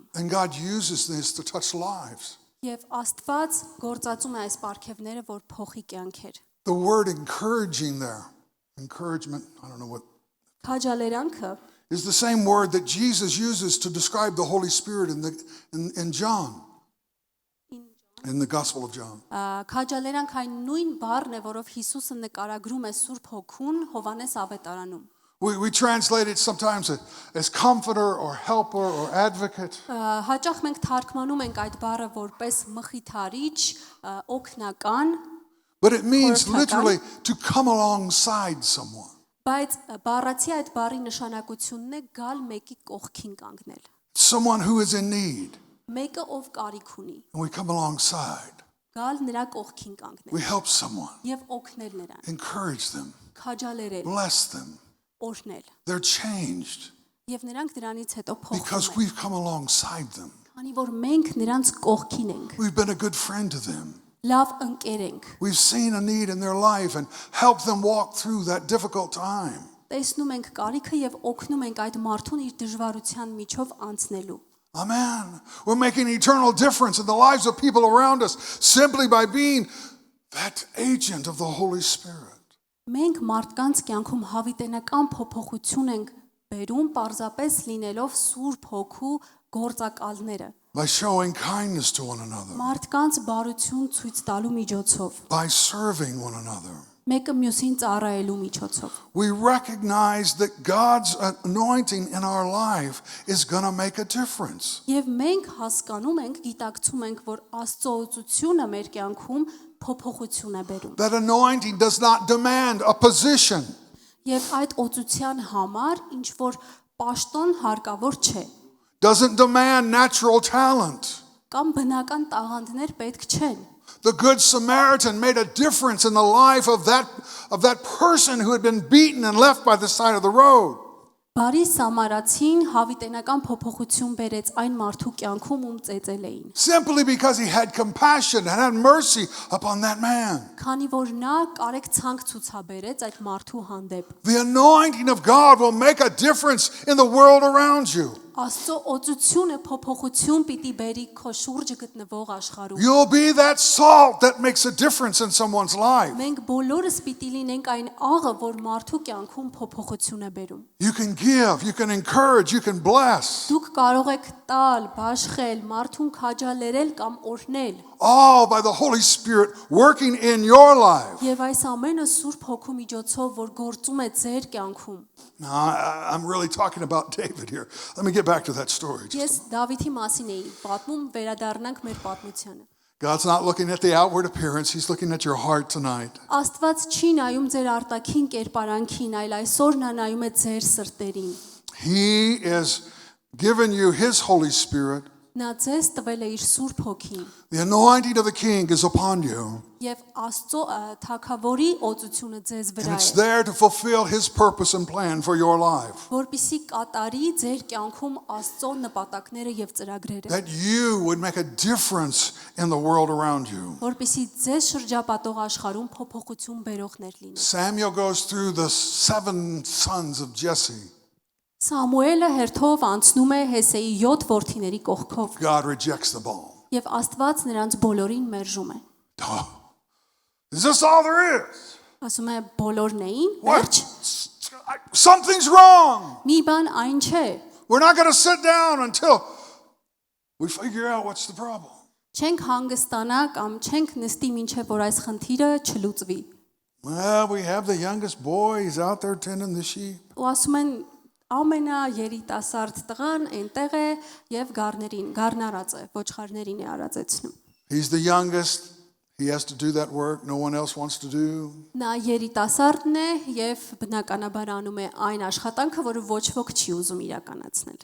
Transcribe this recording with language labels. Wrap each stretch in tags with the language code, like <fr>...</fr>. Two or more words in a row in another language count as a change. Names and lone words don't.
<en>And God uses this to touch lives.</en> <hy>Եվ Աստված գործածում է այս պարգևները, որ փոխի կյանքեր։</hy> <en>The word encouraging there, encouragement, I don't know what,</en> <hy>Քաջալերանքը</hy> <en>is the same word that Jesus uses to describe the Holy Spirit in John, in the Gospel of John.</en> <hy>քաջալերանք այն նույն բառն է, որով Հիսուսը նկարագրում է Սուրբ Հոգուն Հովանես ավետարանում։</hy> <en>We translate it sometimes as comforter or helper or advocate.</en> <hy>Հաճախ մենք թարգմանում ենք այդ բառը որպես մխիթարիչ, օգնական,</hy> <en>But it means</en> <hy>Խորհրդական.</hy> <en>literally to come alongside someone.</en> <hy>բայց բառացի այդ բառի նշանակությունն է գալ մեկի կողքին կանգնել։</hy> <en>Someone who is in need.</en> <hy>Մեկը ով կարիք ունի,</hy> <en>And we come alongside.</en> <hy>գալ նրա կողքին կանգնել</hy> <en>We help someone,</en> <hy>եւ օգնել նրան,</hy> <en>encourage them,</en> <hy>քաջալերել,</hy> <en>bless them.</en> <hy>օրհնել։</hy> <en>They're changed.</en> <hy>Եվ նրանք դրանից հետո</hy> <en>because</en> <hy>փոխվում են,</hy> <en>we've come alongside them.</en> <hy>քանի որ մենք նրանց կողքին ենք,</hy> <en>We've been a good friend to them.</en> <hy>լավ ընկեր ենք,</hy> <en>We've seen a need in their life and helped them walk through that difficult time.</en> <hy>տեսնում ենք կարիքը եւ օգնում ենք այդ մարդուն իր դժվարության միջով անցնելու։</hy> <en>Amen. We're making an eternal difference in the lives of people around us simply by being that agent of the Holy Spirit.</en> <hy>Մենք մարդկանց կյանքում հավիտենական փոփոխություն ենք բերում պարզապես լինելով Սուրբ Հոգու գործակալները,</hy> <en>By showing kindness to one another,</en> <hy>մարդկանց բարություն ցույց տալու միջոցով,</hy> <en>by serving one another.</en> <hy>մեկը մյուսին ծառայելու միջոցով։</hy> <en>We recognize that God's anointing in our life is going to make a difference.</en> <hy>Եվ մենք հասկանում ենք, գիտակցում ենք, որ Աստծո օծությունը մեր կյանքում փոփոխություն է բերում։</hy> <en>That anointing does not demand a position.</en> <hy>Եվ այդ օծության համար ինչ որ պաշտոն հարկավոր չէ,</hy> <en>Doesn't demand natural talent.</en> <hy>կամ բնական տաղանդներ պետք չեն։</hy> <en>The Good Samaritan made a difference in the life of that person who had been beaten and left by the side of the road.</en> <hy>Բարի Սամարացին հավիտենական փոփոխություն բերեց այն մարդու կյանքում, ում ծեծել էին։</hy> <en>Simply because he had compassion and had mercy upon that man.</en> <hy>Քանի որ նա կարեկցանք ցուցաբերեց այդ մարդու հանդեպ։</hy> <en>The anointing of God will make a difference in the world around you.</en> <hy>Աստծո օծությունը փոփոխություն պիտի բերի քո շուրջը գտնվող աշխարհում։</hy> <en>You'll be that salt that makes a difference in someone's life.</en> <hy>Մենք բոլորս պիտի լինենք այն աղը, որ մարդու կյանքում փոփոխություն է բերում։</hy> <en>You can give, you can encourage, you can bless.</en> <hy>Դուք կարող եք տալ, բաշխել, մարդուն քաջալերել կամ օրհնել։</hy> <en>All by the Holy Spirit working in your life.</en> <hy>Եվ այս ամենը Սուրբ Հոգու միջոցով, որ գործում է ձեր կյանքում։</hy> <en>Now, I'm really talking about David here. Let me get back to that story.</en> <hy>Ես Դավիթի մասին էի պատմում, վերադառնանք մեր պատմությանը։</hy> <en>God's not looking at the outward appearance, He's looking at your heart tonight.</en> <hy>Աստված չի նայում ձեր արտաքին կերպարանքին, այլ այսօր նա նայում է ձեր սրտերին։</hy> <en>He is giving you His Holy Spirit.</en> <hy>Նա ձեզ տվել է իր Սուրբ Հոգին,</hy> <en>The anointing of the King is upon you.</en> <hy>եւ Աստծո Թագավորի օծությունը ձեզ</hy> <en>And</en> <hy>վրա</hy> <en>it's</en> <hy>է,</hy> <en>there to fulfill His purpose and plan for your life.</en> <hy>որպիսի կատարի ձեր կյանքում Աստծո նպատակները եւ ծրագրերը,</hy> <en>That you would make a difference in the world around you.</en> <hy>որպիսի ձեզ շրջապատող աշխարհում փոփոխություն բերողներ լինեն։</hy> <en>Samuel goes through the 7 sons of Jesse.</en> <hy>Սամուելը հերթով անցնում է Հեսեի 7 որդիների կողքով,</hy> <en>God rejects them all.</en> <hy>եւ Աստված նրանց բոլորին մերժում է։</hy> <en>Oh, is this all there is?</en> <hy>Ասում է բոլորն էին,</hy> <en>What?</en> <hy>վերջ,</hy> <en>Something's wrong.</en> <hy>մի բան այն չէ,</hy> <en>We're not going to sit down until we figure out what's the problem.</en> <hy>չենք հանգստանա կամ չենք նստի մինչև որ այս խնդիրը չլուծվի։</hy> <en>Well, we have the youngest boy. He's out there tending the sheep.</en> <hy>Ու ասում են ամենաերիտասարդ տղան այնտեղ է եւ գառնարած է, ոչխարներին է արածեցնում։</hy> <en>He's the youngest. He has to do that work no one else wants to do.</en> <hy>Նա երիտասարդն է եւ բնականաբար անում է այն աշխատանքը, որը ոչ ոք չի ուզում իրականացնել։</hy>